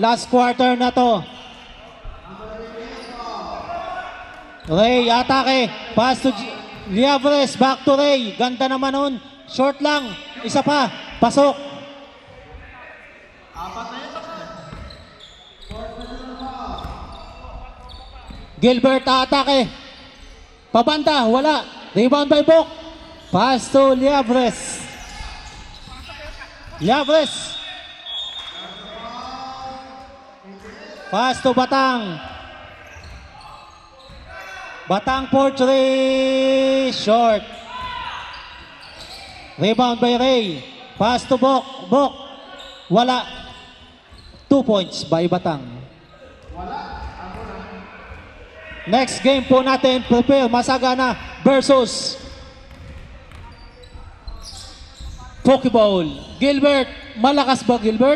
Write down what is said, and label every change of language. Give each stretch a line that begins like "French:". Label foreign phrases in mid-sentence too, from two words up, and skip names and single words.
English: Last quarter
Filipino: na to. Ray, atake.
English: Pass to Liavres, back to Ray.
Filipino: Ganda naman nun. Short lang. Isa pa. Pasok. Gilbert, atake.
English: Pabanda, wala. Rebound by Bok. Pass to Liavres. Liavres. Pass to Batang. Batang for three. Short. Rebound by Ray. Pass to Bok. Bok. Wala. 2 points by Batang.
Filipino: Next game po natin, prepare Masagana versus Pokeball. Gilbert, malakas ba Gilbert?